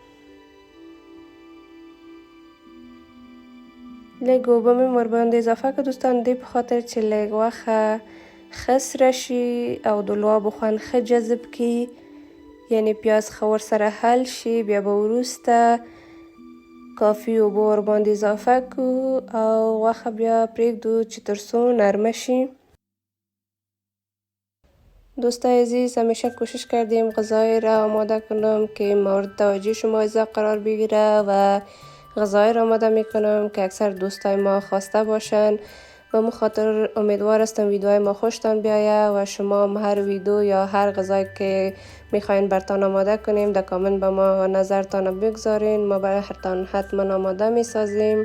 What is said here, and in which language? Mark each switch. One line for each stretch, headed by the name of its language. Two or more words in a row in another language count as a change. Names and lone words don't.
Pashto: لږ اوبه مې ورباندې اضافه کړ دوستان، دې په خاطر چې لږ غوښه ښه سره شي او د لعابو خوند ښه جذب کړي، یعنی پیاز ښه ورسره حل شي. بیا به وروسته کافي اوبه ورباندې اضافه کړو او غوښه بیا پرېږدو چې تر څو نرمه شي.
Persian: دوستای عزیز، همیشه کوشش کردیم غذای را آماده کنم که مورد توجه شما عزیزان قرار بگیره و غذای را آماده میکنم که اکثر دوستای ما خواسته باشن. و من خاطر امیدوار هستم ویدیوهای ما خوشتان بیایه و شما هم هر ویدیو یا هر غذایی که میخواین برتان آماده کنیم در کامنت به ما نظرتان بگذارین، ما براتان حتما آماده میسازیم.